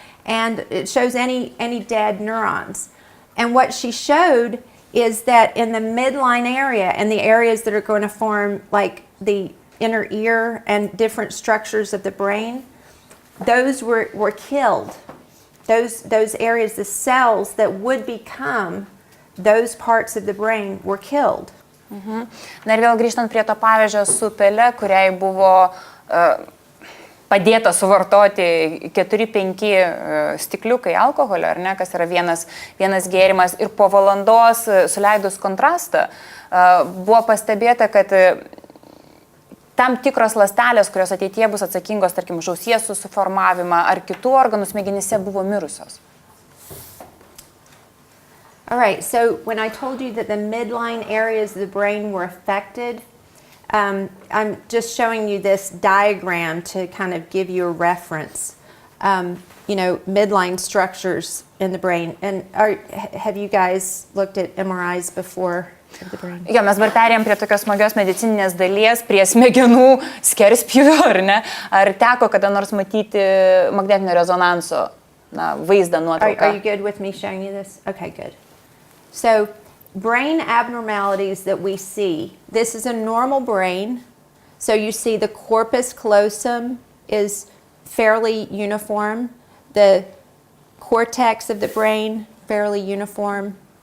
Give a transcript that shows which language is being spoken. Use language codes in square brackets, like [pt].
[en] And it shows any dead neurons. And what she showed is that in the midline area and the areas that are going to form like the inner ear and different structures of the brain, those were killed. Those areas, the cells that would become those parts of the brain were killed. [lt] Na ir vėl grįžtant prie to pavyzdžio su pele, kuriai buvo padėta suvartoti 4-5 stikliukai alkoholio, ar ne, kas yra vienas gėrimas, ir po valandos suleidus kontrastą buvo pastebėta, kad tam tikros ląstelės, kurios ateityje bus atsakingos, tarkim, už ausies susiformavimą ar kitų organų smegenyse, buvo mirusios. [en] All right, so when I told you that the midline areas of the brain were affected, I'm just showing you this diagram to kind of give you a reference. You know, midline structures in the brain. And have you guys looked at MRIs before of the brain? [lt] Jo, mes dabar perėjom prie tokios smagios medicininės dalies, prie smegenų skerspjūvio, ar ne? Ar teko kada nors matyti magnetinio rezonanso vaizdą, nuotrauką? [en] Are you good with me showing you this? Okay, good. So, brain abnormalities that we see, this is a normal brain. So you see the corpus callosum is fairly uniform. The cortex of the brain, fairly uniform.